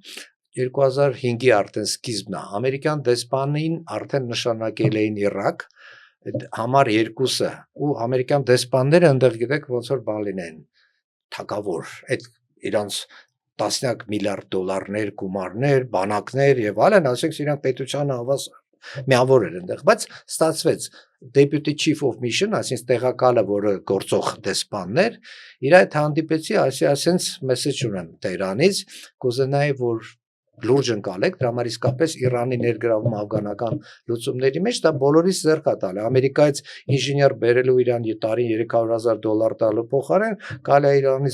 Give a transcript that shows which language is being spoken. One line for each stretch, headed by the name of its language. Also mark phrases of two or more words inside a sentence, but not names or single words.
Armenian: 2005-ի արդեն սկիզբն է, ամերիկյան դեսպանին արդեն նշանակել էին Իրաք, համար 2-ը ու ամերիկյան դեսպանները այնտեղ գիտեք ոնց որ բան լինեն թակավոր այդ իրանց տասնյակ միլիարդ դոլարներ գումարներ բանակներ եւ այլն ասենք իրանք պետությանը հավաս միավոր էր այնտեղ բայց ստացվեց
English: deputy chief of mission
Armenian: այսինքն տեղակալը որը գործող դեսպաններ իր այդ հանդիպեցի ասենց մեսեջ ունեմ Տեհրանից կուզենայի որ լուրջ ընկալեք, դրա համար իսկապես Իրանի ներգրավում աֆղանական լուծումների մեջ դա բոլորիս ձեռք է տալի։ Ամերիկայից ինժեներ բերելու Իրան տարին $300,000 տալու փոխարեն կարելի է Իրանից